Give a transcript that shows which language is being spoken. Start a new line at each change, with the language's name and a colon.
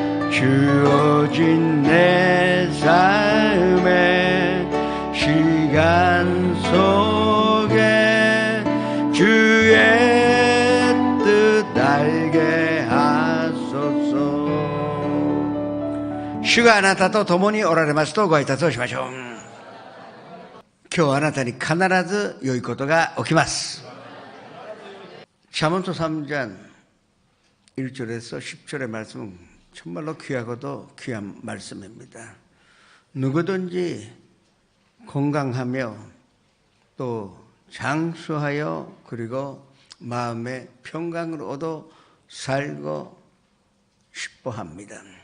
Korean: 주어진 내 삶의 시간 속에 주의 뜻 알게 하소서.
Japanese: 主があなたと共におられますとご挨拶をしましょう。今日あなたに必ず良いことが起きます。
Korean: 잠언서 3장 1절에서 10절의 말씀은 정말로 귀하고도 귀한 말씀입니다. 누구든지 건강하며 또 장수하여 그리고 마음의 평강을 얻어 살고 싶어 합니다.